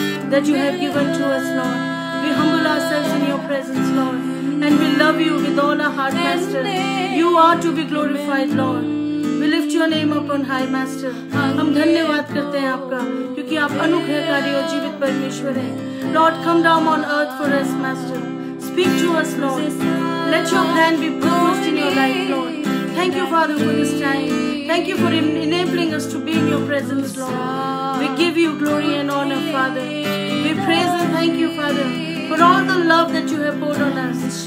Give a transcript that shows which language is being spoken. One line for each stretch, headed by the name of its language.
English: that you have given to us, Lord. We humble ourselves in your presence, Lord, and we love you with all our heart, Master. You are to be glorified, Lord. We lift your name up on high, Master.
Hindi: हम धन्यवाद करते हैं आपका, क्योंकि आप अनुग्रहकारी और जीवित परमेश्वर हैं.
English: Lord, come down on earth for us, Master. Speak to us, Lord. Let your plan be purposed in your life, Lord. Thank you, Father, for this time. Thank you for enabling us to be in your presence, Lord. We give you glory and honor, Father. We praise and thank you, Father, for all the love that you have poured on us.